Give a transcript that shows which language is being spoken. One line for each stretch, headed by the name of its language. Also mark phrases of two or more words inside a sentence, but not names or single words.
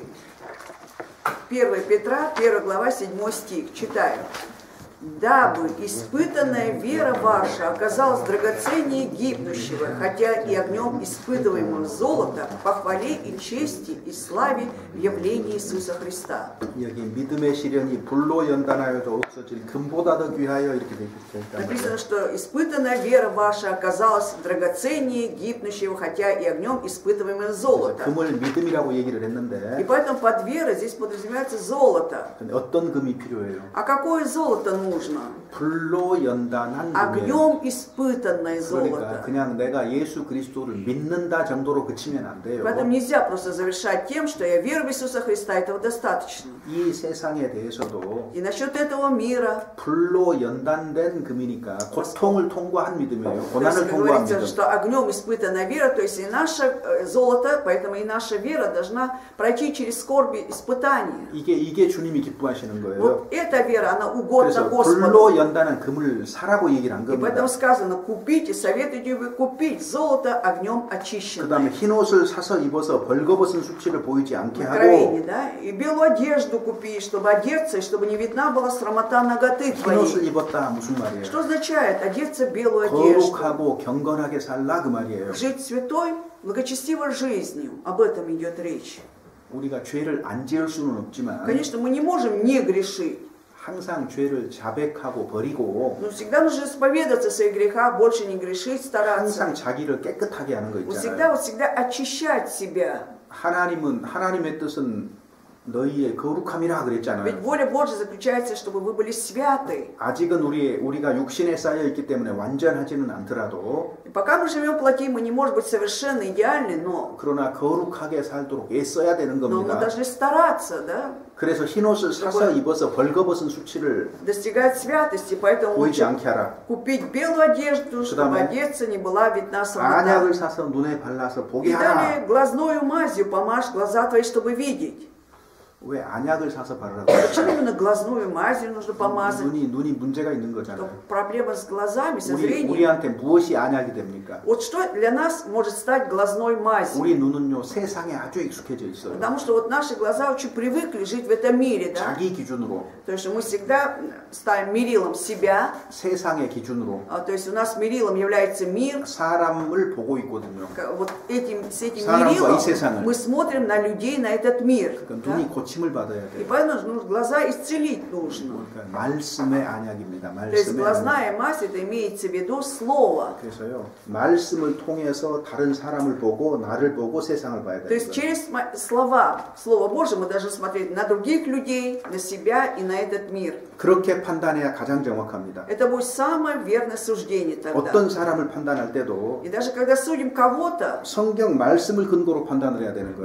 Russian: 1 Петра, 1 глава, 7 стих. Читаем. «Дабы испытанная вера ваша оказалась драгоценнее гибнущего, хотя и огнем испытываемого золота, по хвале и чести и славе в явлении Иисуса Христа».
Korean: 여기 믿음의 시련이 불로 연단하여도 없어질 금보다 더 귀하여 이렇게 되어 있단
Russian: Написано,
Korean: 말이에요.
Russian: что испытанная вера ваша оказалась драгоценнее гибнущего, хотя и огнем испытываемого золота.
Korean: 금을 믿음이라고 얘기를
Russian: И
Korean: 했는데
Russian: поэтому под верой здесь подразумевается золото.
Korean: 근데 어떤 금이 필요해요?
Russian: А какое золото нужно?
Korean: 불로 연단한 금이에요.
Russian: Огнем испытанное
Korean: 그러니까
Russian: золото.
Korean: 그냥 내가 예수 그리스도를 믿는다 정도로 그치면 안 돼요.
Russian: Поэтому нельзя просто завершать тем, что я верю в Иисуса Христа, этого достаточно.
Korean: 이 세상에 대해서도
Russian: И насчет этого мира,
Korean: 불로 연단된 금이니까 고통을 통과한 믿음이에요.
Russian: то есть
Korean: 고난을 통과한
Russian: говорится,
Korean: 믿음.
Russian: что огнем испытана вера, то есть и наше золото, поэтому и наша вера должна пройти через скорби испытания.
Korean: 이게 주님이 기뻐하시는 거예요.
Russian: Вот эта вера, она угодна
Korean: 그래서
Russian: Господу.
Korean: 불로 연단한 금을 사라고 얘기를 한
Russian: И
Korean: 겁니다.
Russian: поэтому сказано, купите, советуйте вы купить золото огнем
Korean: 그
Russian: очищенное.
Korean: 다음에 흰 옷을 사서 입어서 벌거벗은 수치를 보이지 않게
Russian: Откровение,
Korean: 하고
Russian: да? И белую одежду купи, чтобы одеться, и чтобы не видна была срамота наготы
Korean: 흰 옷을
Russian: твоей.
Korean: 입었다 무슨 말이에요?
Russian: Что означает одеться в белую одежду?
Korean: 거룩하고 경건하게 살라 그 말이에요.
Russian: Жить святой, благочестивой жизнью. Об этом идет речь.
Korean: 우리가 죄를 안 지을 수는 없지만
Russian: Конечно, мы не можем не грешить.
Korean: 항상 죄를 자백하고 버리고
Russian: Но всегда нужно исповедаться в своих грехах, больше не грешить, стараться.
Korean: 항상 자기를 깨끗하게 하는 거
Russian: Всегда,
Korean: 있잖아요.
Russian: всегда очищать себя.
Korean: 하나님의 뜻은 너희의 거룩함이라 그랬잖아요.
Russian: Ведь воля Божья заключается, чтобы вы были святы.
Korean: 아직은 우리가 육신에 쌓여 있기 때문에 완전하지는 않더라도
Russian: И пока мы живем в плоти, мы не можем быть совершенно идеальны, но
Korean: 그러나 거룩하게 살도록 애써야 되는
Russian: мы
Korean: 겁니다.
Russian: должны стараться, да,
Korean: 그래서 흰 옷을 사서 입어서 벌거벗은 수치를
Russian: достигать святости, поэтому
Korean: 보이지
Russian: лучше
Korean: 않게 하라.
Russian: купить белую одежду, чтобы
Korean: 그다음에
Russian: одеться не была видна
Korean: 안약을
Russian: срамота.
Korean: 사서 눈에 발라서 보게
Russian: И далее
Korean: 하라.
Russian: глазною мазью помажь глаза твои, чтобы видеть.
Korean: 왜 안약을 사서 바르라고?
Russian: Почему именно глазную мазью нужно помазать?
Korean: 눈이 문제가 있는
Russian: То
Korean: 거잖아요.
Russian: проблема с глазами, со зрением.
Korean: 우리한테 무엇이 안약이 됩니까?
Russian: Вот что для нас может стать глазной мазью?
Korean: 우리 눈은요 세상에 아주 익숙해져 있어요.
Russian: Потому что вот наши глаза очень привыкли жить в этом мире, да?
Korean: 자기 기준으로,
Russian: То есть мы всегда ставим мерилом себя,
Korean: 세상의 기준으로
Russian: то есть у нас мерилом является мир.
Korean: 사람을 보고 있거든요.
Russian: Вот с этим
Korean: 사람과
Russian: мерилом
Korean: 이 세상을.
Russian: мы смотрим на людей, на этот мир.
Korean: 그러니까
Russian: Да?
Korean: 눈이 고침을 받아야
Russian: И
Korean: 돼요.
Russian: поэтому глаза исцелить нужно.
Korean: 그러니까 말씀의 안약입니다.
Russian: То есть
Korean: 말씀의 안약.
Russian: глазная мазь, это имеется в виду слово.
Korean: 그래서요 말씀을 통해서 다른 사람을 보고 나를 보고 세상을 봐야
Russian: То
Korean: 돼요.
Russian: есть через слова, Слово Божие мы должны смотреть на других людей, на себя и на этот мир.
Korean: 그렇게 판단해야 가장 정확합니다.
Russian: Это будет самое верное суждение тогда.
Korean: 어떤 사람을 판단할 때도
Russian: И даже когда судим кого-то,
Korean: 성경 말씀을 근거로 판단을 해야 되는